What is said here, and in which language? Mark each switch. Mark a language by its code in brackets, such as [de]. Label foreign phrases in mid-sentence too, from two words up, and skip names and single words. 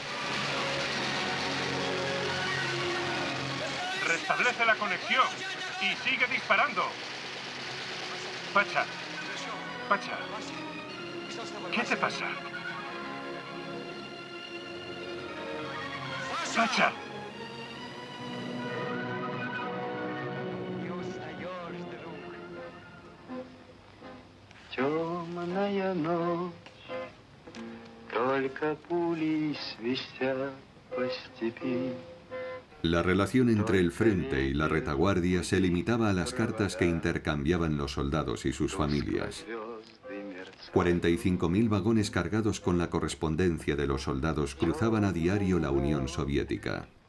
[es] Restablece la conexión y sigue disparando. Pacha, Pacha, ¿qué te pasa? Pacha. [ru] Темная ночь, только пули свистят по степи. [es] La relación entre el frente y la retaguardia se limitaba a las cartas que intercambiaban los soldados y sus familias. 45.000 vagones cargados con la correspondencia de los soldados cruzaban a diario la Unión Soviética.